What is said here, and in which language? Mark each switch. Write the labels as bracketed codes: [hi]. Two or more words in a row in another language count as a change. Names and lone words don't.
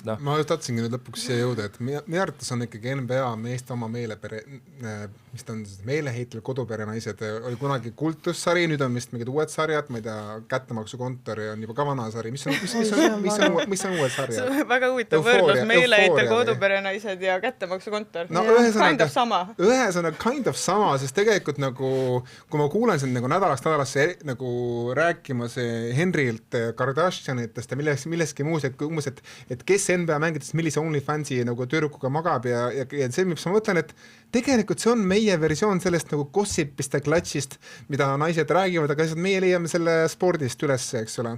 [et] Ma just tatsingi nüüd lõpuks siia jõuda, et meie arvates on ikkagi NBA meeste oma meelepere, mis ta on meeleheitel kodupere naised, oli kunagi kultussari, nüüd on vist mingid uued sarjad, ma ei tea, Kättemaksukontori on juba ka vana sari, mis on uued sarjad? See on väga huvitav võrdlus, meeleheitel kodupere naised ja Kättemaksukontor. No [en] kind of [et] sama. Ühesõnaga [en] kind of [et] sama, sest tegelikult nagu, kui ma kuulen sind nagu nädalasse nagu rääkimas Henrilt Kardashianitest ja milleski muus, et kes NBA mängides millise OnlyFansi nagu tüdrukuga magab ja see, mis ma mõtlen, et tegelikult see on meie versioon sellest nagu gossipist ja klatšist, mida naised räägivad, aga meie leiame selle spordist üles, eks ole.